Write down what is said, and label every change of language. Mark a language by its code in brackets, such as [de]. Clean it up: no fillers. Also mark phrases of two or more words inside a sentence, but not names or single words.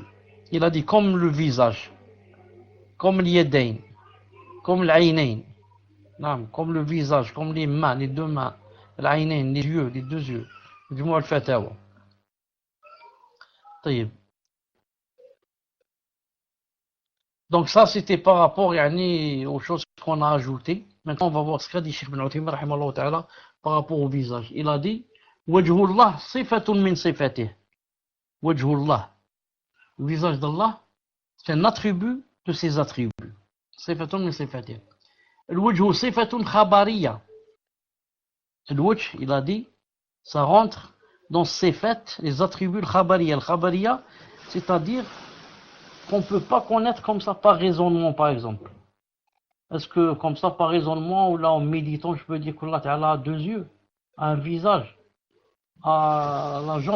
[fr] Il a dit comme le visage, comme l'yadayn, comme l'aynayn, comme le visage, comme les mains, les deux mains, l'aynayn, les deux yeux. Dis-moi le fatawa. Donc ça, c'était par rapport aux choses qu'on a ajoutées. Maintenant, on va voir ce qu'a dit Cheikh Ibn Uthaymin [ar] رحمه الله تعالى [fr] par rapport au visage. Il a dit [ar] وجه الله صفة من صفاته. Wajhullah. [fr] Le visage d'Allah, c'est un attribut de ses attributs. [ar] صفة من صفاته. الوجه صفة خبرية. Al-wajh, [fr] il a dit, ça rentre dans sifat, les attributs khabariya. Le khabariya, c'est-à-dire qu'on ne peut pas connaître comme ça par raisonnement, par exemple. Est-ce que comme ça par raisonnement ou là en méditant, je peux dire qu'Allah Ta'ala a deux yeux, a un visage, a la jambe?